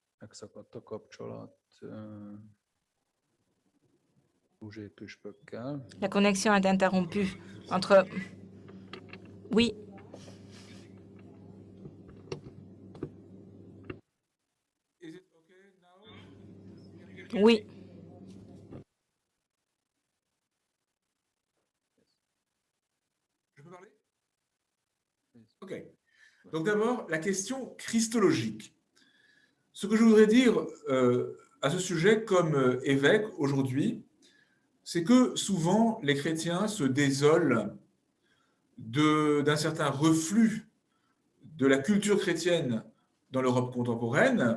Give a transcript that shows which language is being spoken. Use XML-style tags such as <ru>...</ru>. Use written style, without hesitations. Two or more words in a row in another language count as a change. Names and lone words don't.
<hu>megszakadt a kapcsolat Buzsé püspökkel.</hu> <fr>La connexion est interrompue entre... Oui,</fr> <en>Is it okay now?</en> <fr>oui. Je peux parler? Ok. Donc d'abord, la question christologique. Ce que je voudrais dire à ce sujet comme évêque aujourd'hui, c'est que souvent les chrétiens se désolent d'un certain reflux de la culture chrétienne dans l'Europe contemporaine.</fr>